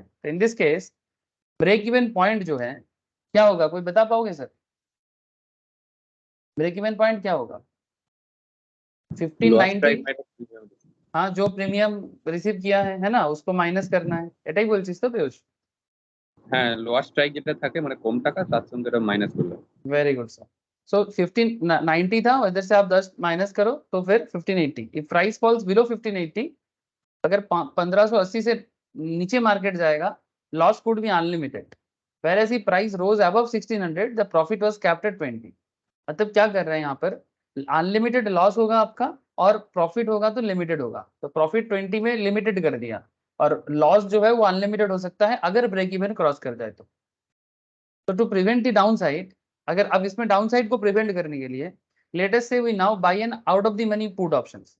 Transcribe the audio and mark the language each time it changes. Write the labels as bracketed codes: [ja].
[hi] तो in this case break even point जो है क्या होगा, कोई बता पाओगे सर? ब्रेक इवन पॉइंट क्या होगा? 1590। हाँ, जो प्रीमियम रिसीव किया है ना, उसको माइनस करना है, [bn] এটাই বলছিস তো পিয়ুষ? হ্যাঁ, লোয়ার স্ট্রাইক যেটা থাকে মানে কম টাকা তার সঙ্গে এটা মাইনাস করলে। [hi] Very good sir. सो 1590 था, इधर से आप 10 माइनस करो तो फिर 1580। [en] if price falls below 1580, [hi] अगर 1580 से नीचे मार्केट जाएगा, [en] Loss could be unlimited. whereas if price rose above 1600 the profit was capped at 20। [hi] मतलब क्या कर रहे हैं यहाँ पर, अनलिमिटेड लॉस होगा आपका और प्रॉफिट होगा तो लिमिटेड होगा। तो प्रॉफिट 20 में लिमिटेड कर दिया, और लॉस जो है वो अनलिमिटेड हो सकता है अगर ब्रेक इवन क्रॉस कर जाए तो [en] to prevent the downside, [hi] अगर अब इसमें डाउन साइड को प्रिवेंट करने के लिए लेटेस्ट से [en] We now buy an out of the money put options.